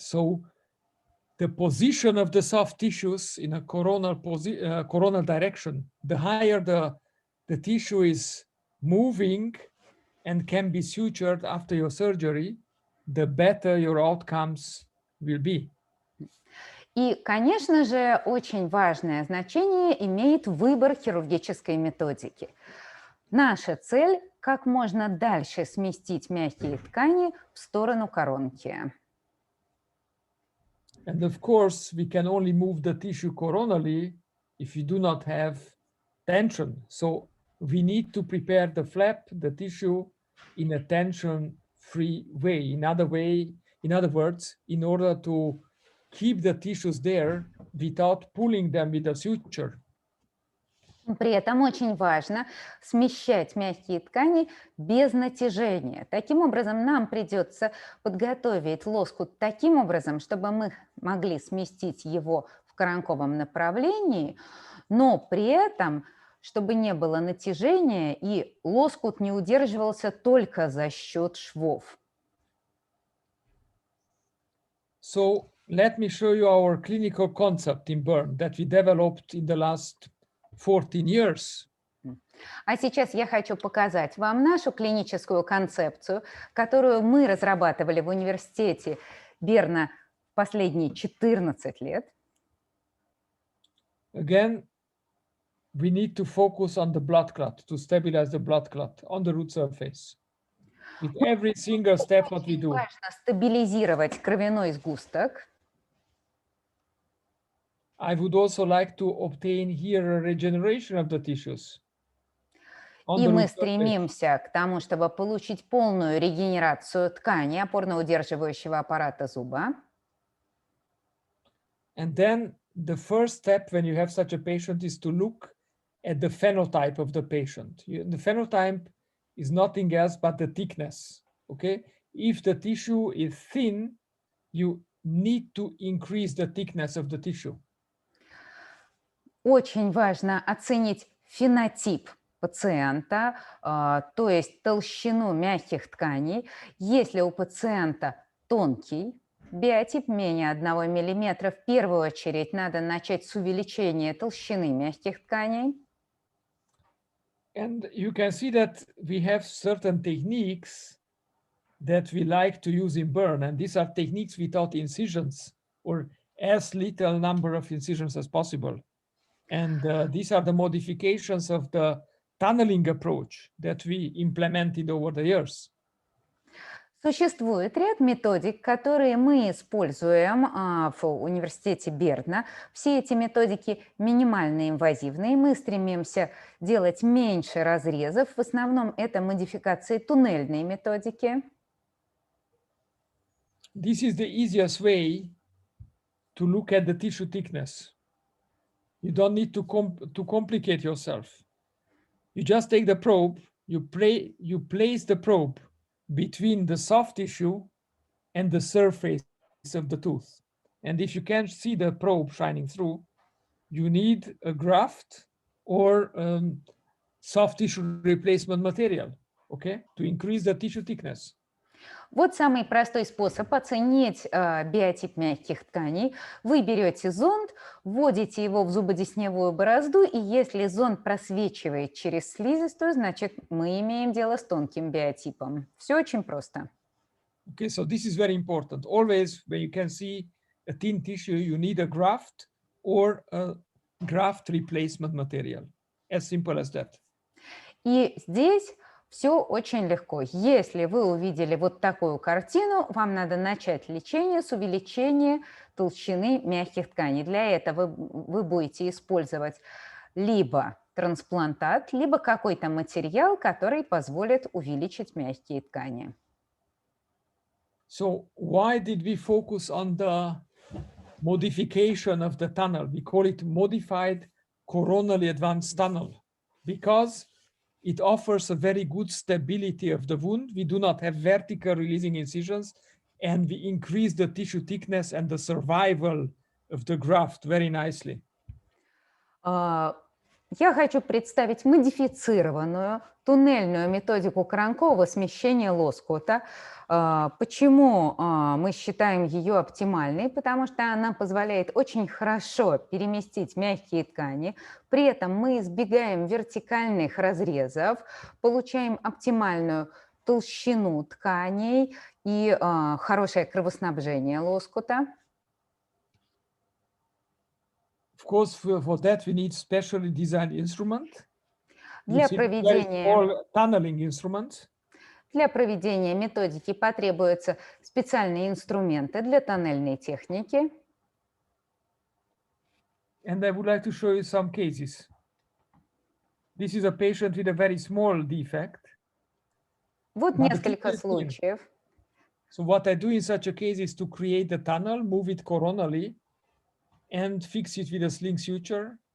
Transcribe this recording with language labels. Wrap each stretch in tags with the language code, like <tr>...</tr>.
<en>So the position of the soft tissues in a coronal direction, the higher the tissue is moving and can be sutured after your surgery, the better your outcomes will be.</en> <ru>И, конечно же, очень важное значение имеет выбор хирургической методики. Наша цель – как можно дальше сместить мягкие ткани в сторону коронки.</ru> <en>And of course, we can only move the tissue coronally if you do not have tension. So we need to prepare the flap, the tissue, in a tension-free way. In other words, in order to keep the tissues there without pulling them with a suture.</en> <ru>При этом очень важно смещать мягкие ткани без натяжения. Таким образом, нам придется подготовить лоскут таким образом, чтобы мы могли сместить его в коронковом направлении, но при этом, чтобы не было натяжения и лоскут не удерживался только за счет швов.</ru> <en>So let me show you our clinical concept in burn that we developed in the last 14 years.</en> <ru>А сейчас я хочу показать вам нашу клиническую концепцию, которую мы разрабатывали в университете Берна последние 14 лет.</ru> <en>Again, we need to focus on the blood clot, to stabilize the blood clot on the root surface. With every single step what we do.</en> <ru>Важно стабилизировать кровяной сгусток.</ru> <en>I would also like to obtain here a regeneration of the tissues.</en> <ru>И мы стремимся к тому, чтобы получить полную регенерацию ткани опорно-удерживающего аппарата зуба.</ru> <en>And then the first step when you have such a patient is to look at the phenotype of the patient. The phenotype is nothing else but the thickness, okay? If the tissue is thin, you need to increase the thickness of the tissue.</en> <ru>Очень важно оценить фенотип пациента, то есть толщину мягких тканей. Если у пациента тонкий биотип менее 1 мм, в первую очередь надо начать с увеличения толщины мягких тканей.</ru> <en>And you can see that we have certain techniques that we like to use in burn, and these are techniques without incisions or as little number of incisions as possible. And these are the modifications of the tunneling approach that we implemented over the years.</en> <ru>Существует ряд методик, которые мы используем в университете Берна. Все эти методики минимально инвазивные. Мы стремимся делать меньше разрезов. В основном это модификации туннельной методики.</ru> <en>This is the easiest way to look at the tissue thickness. You don't need to complicate yourself. You just take the probe, you place the probe between the soft tissue and the surface of the tooth. And if you can't see the probe shining through, you need a graft or soft tissue replacement material, okay, to increase the tissue thickness.</en> <ru>Вот самый простой способ оценить биотип мягких тканей. Вы берете зонд, вводите его в зубодесневую борозду, и если зонд просвечивает через слизистую, значит, мы имеем дело с тонким биотипом. Все очень просто.</ru> <en>Okay, so this is very important. Always when you can see a thin tissue, you need a graft or a graft replacement material. As simple as that.</en> <ru>И здесь все очень легко. Если вы увидели вот такую картину, вам надо начать лечение с увеличения толщины мягких тканей. Для этого вы будете использовать либо трансплантат, либо какой-то материал, который позволит увеличить мягкие ткани.</ru> <en>So why did we focus on the modification of the tunnel? We call it modified coronally advanced tunnel because it offers a very good stability of the wound. We do not have vertical releasing incisions, and we increase the tissue thickness and the survival of the graft very nicely.</en> <ru>Я хочу представить модифицированную туннельную методику коронкового смещения лоскута. Почему мы считаем ее оптимальной? Потому что она позволяет очень хорошо переместить мягкие ткани. При этом мы избегаем вертикальных разрезов, получаем оптимальную толщину тканей и хорошее кровоснабжение лоскута.</ru> <en>Of course, for that we need specially designed instrument.</en> <ru>Для проведения</ru> <en>tunneling instruments.</en> <ru>Для проведения методики потребуются специальные инструменты для тоннельной техники.</ru> <en>And I would like to show you some cases. This is a patient with a very small defect.</en> <ru>Вот несколько случаев.</ru> <en>So what I do in such a case is to create a tunnel, move it coronally, and fix it with a sling suture</en>